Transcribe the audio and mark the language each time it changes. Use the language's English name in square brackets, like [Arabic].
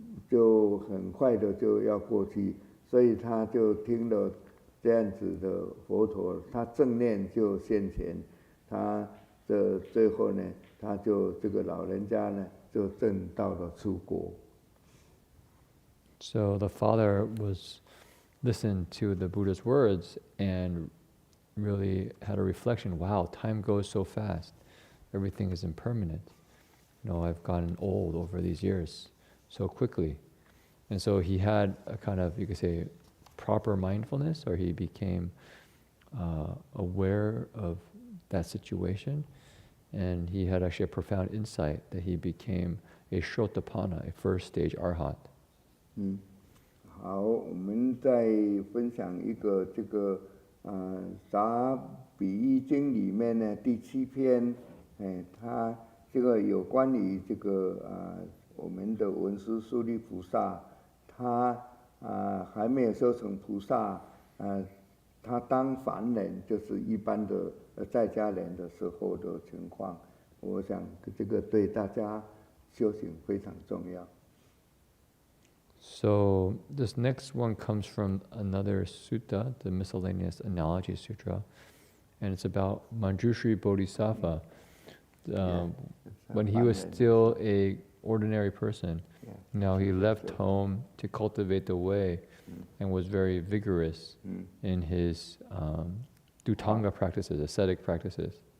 [Chinese] 就很快的就要过去，所以他就听了这样子的佛陀，他正念就现前，他的最后呢，他就这个老人家呢，就证到了出国。 [English] So the father listened to the Buddha's words and really had a reflection. Wow, time goes so fast. Everything is impermanent. I've gotten old over these years so quickly. And so he had a kind of, you could say, proper mindfulness, or he became aware of that situation. And he had actually a profound insight that he became a Shotapanna, a first stage arhat. [Chinese] 好，我们再分享一个这个杂比喻经里面呢第7篇，它这个有关于这个我们的文殊师利菩萨，他还没有修成菩萨，他当凡人就是一般的在家人的时候的情况，我想这个对大家修行非常重要。 [English] So this next one comes from another sutta, the Miscellaneous Analogy Sutra, and it's about Manjushri Bodhisattva. When he was still an ordinary person, now he left home to cultivate the way and was very vigorous in his Dhutanga practices, ascetic practices.